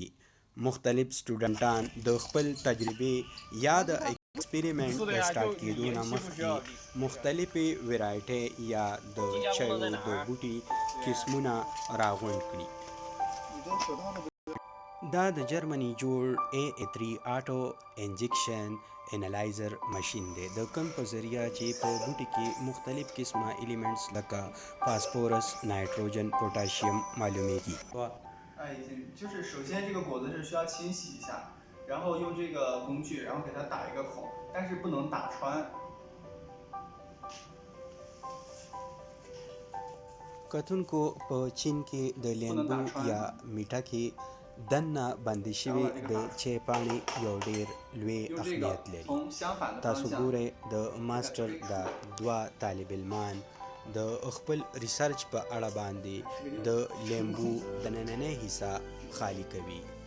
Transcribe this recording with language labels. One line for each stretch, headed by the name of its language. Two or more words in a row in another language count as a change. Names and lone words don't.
Pashto: مختلف سټوډنټان د خپل تجربې یا د ایکسپریمنټ د سټارټ کېدو نه مخکې مختلفې ویرایټۍ یا د چایو د بوټي قسمونه راغونډ کړي. دا د جرمني جوړ A3
English: auto injection analyzer machine
Pashto: دی، د کوم په ذریعه چې په بوټي کې مختلف قسمه الیمنټس لکه فاسفورس، نایټروجن، پوټاشیم معلومیږي.
Chinese: 就是首先这个果子是需要清洗一下，然后用这个工具，然后给它打一个孔，但是不能打穿。
Pashto: کتونکو په چین کې د لیمبو یا میټه کې دننه بندې شوې د چای پاڼې یو ډېر لوی اهمیت لري. تاسو ګورئ د ماسټر دا دوه طالب علمان د خپل ریسرچ په اړه باندې د لیمبو د نننۍ حصه خالی کوي.